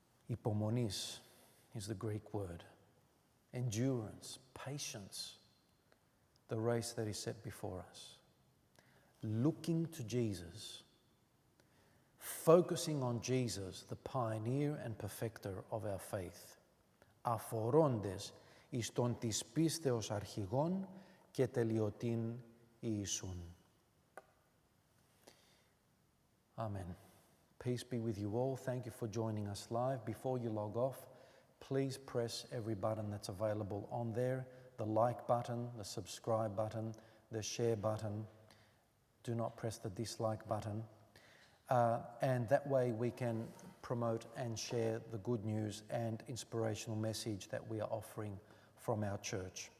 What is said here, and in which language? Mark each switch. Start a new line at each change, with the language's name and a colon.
English: Hypomonis is the Greek word. Endurance, patience, the race that is set before us. Looking to Jesus, focusing on Jesus, the pioneer and perfecter of our faith.
Greek: Αφορώντες εις τον της πίστεως αρχηγόν και τελειωτήν Ιησούν.
English: Amen. Peace be with you all. Thank you for joining us live. Before you log off, please press every button that's available on there. The like button, the subscribe button, the share button. Do not press the dislike button. And that way we can promote and share the good news and inspirational message that we are offering from our church.